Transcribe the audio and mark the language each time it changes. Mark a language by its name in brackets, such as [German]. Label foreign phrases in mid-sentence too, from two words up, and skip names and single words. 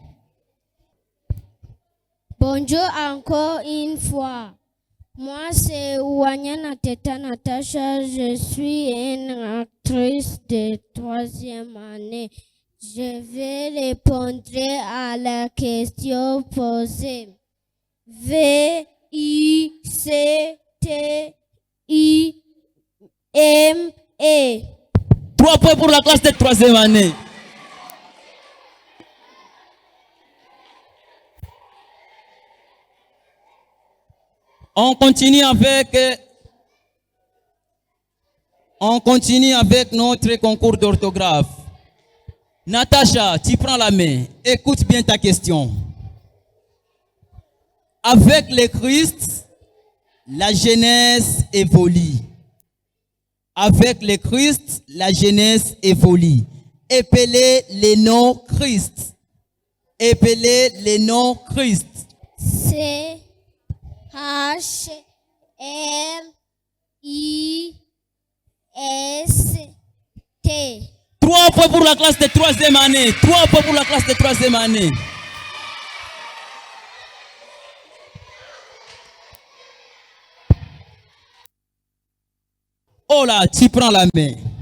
[French] Bonjour encore une fois. Moi, c'est Wanyana Teta Natacha. Je suis une actrice de 3e année. Je vais répondre à la question posée. V-I-C-T-I-M-E. I-M-E. 3 points pour la classe de 3e année. On continue avec notre concours d'orthographe. Natacha, tu prends la main. Écoute bien ta question. Avec le Christ, la jeunesse évolue. Avec le Christ, la jeunesse évolue. Épelez les noms Christ. Épelez les noms Christ. C-H-R-I-S-T. 3 points pour la classe de 3e année. 3 points pour la classe de 3e année. Oh là, tu prends la main.